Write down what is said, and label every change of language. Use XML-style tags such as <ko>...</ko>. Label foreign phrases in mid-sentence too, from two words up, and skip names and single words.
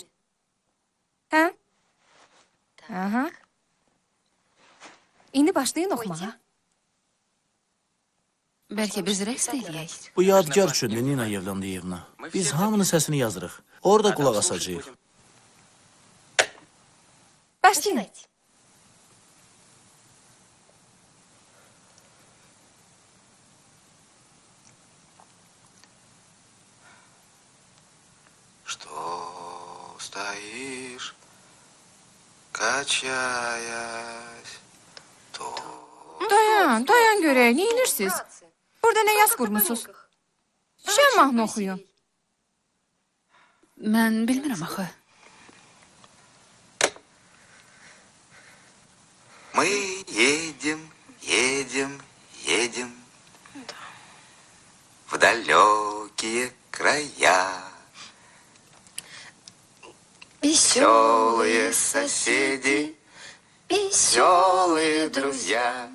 <az>Hə? Aha. İndi başlayın oxumağa. Bəlkə biz rəqs eləyək. Bu yadgar üçündür Nina Yevlandiyevna. Biz hamının səsini yazırıq. Orada qulaq asacağıq. Başlayın.</az> <ru>Что стоишь, качаясь, то...</ru> <az>Dayan görək, neyinirsiniz? Burada nə yaz qurmusunuz? Şən mahnı oxuyun. Mən bilmirəm axı.</az> <ru>Мы едем, едем, едем в далекие края. Веселые соседи, веселые друзья.</ru>